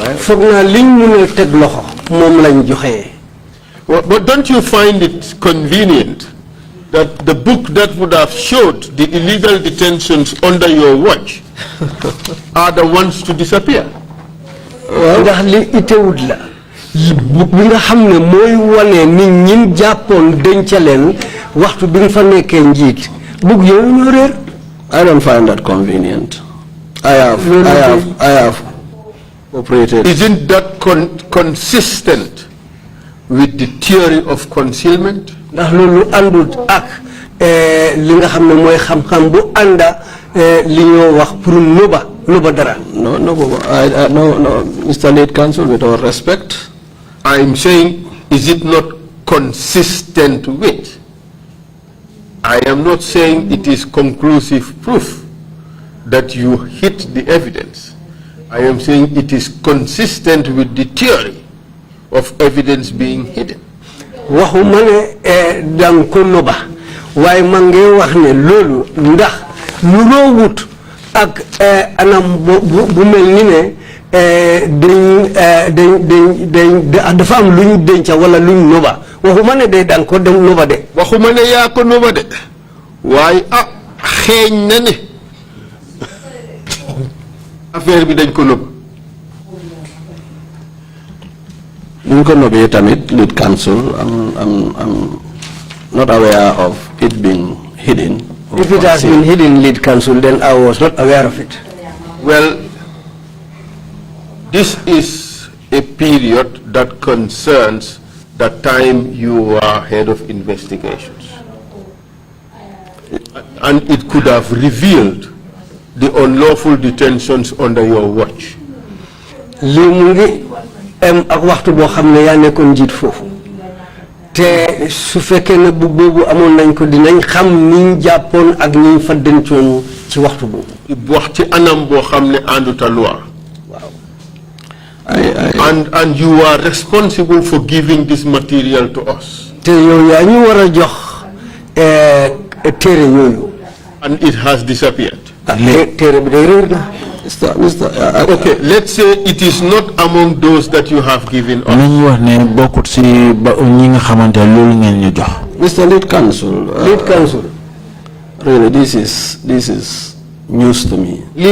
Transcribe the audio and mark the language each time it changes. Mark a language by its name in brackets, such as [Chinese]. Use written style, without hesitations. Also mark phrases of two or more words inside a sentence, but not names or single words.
[English] But don't you find it convenient that the book that would have showed the illegal detentions under your watch are the ones to disappear? [Wolof] Well, book bi nga xamne moy wone ni ñin jappon dencalen waxtu bi nga fa nekké njit book yoy ñoo reer. [English] I don't find that convenient. I have operated. Isn't that consistent with the theory of concealment? [Wolof] Ndax lolu andut ak li nga xamne moy xam-xam bu anda li ñoo wax pour noba dara. [English] No, Mr. Lead Counsel, with all respect, I'm saying, is it not consistent with? I am not saying it is conclusive proof that you hit the evidence. I am saying it is consistent with the theory of evidence being hidden. [Wolof] Waxuma ne dang ko noba waaye man ngay wax ne loolu ndax lu loo wut ak anam bu mel ni ne dafa am lu ñu denca wala lu ñu noba waxuma ne day daan ko dem noba de. waxuma ne yaa ko noba de waaye xeeñ na ne affaire bi dañ ko noba. ñu ko nobee tamit [English] lead counsel I'm not aware of it being hidden. If it has been hidden, lead counsel, then I was not aware of it. Well, this is a period that concerns the time you are head of investigations. And it could have revealed the unlawful detentions under your watch. [Wolof] Ak waxtu boo xam ne yaa nekkoon njiit foofu te su fekkee ne bu boobu amoon nañ ko dinañ xam niñ jàppoon ak niñ fa dencoon ci waxtu boobu. wax ci anam boo xam ne ànduta loi. [English] and you are responsible for giving this material to us. [Wolof] te yow yaa ñu war a jox téere yooyu. [English] And it has disappeared. [Wolof] téere bi day réer na. [English] Okay, let's say it is not among those that you have given us. Mr. Lead Counsel. Really, this is news to me.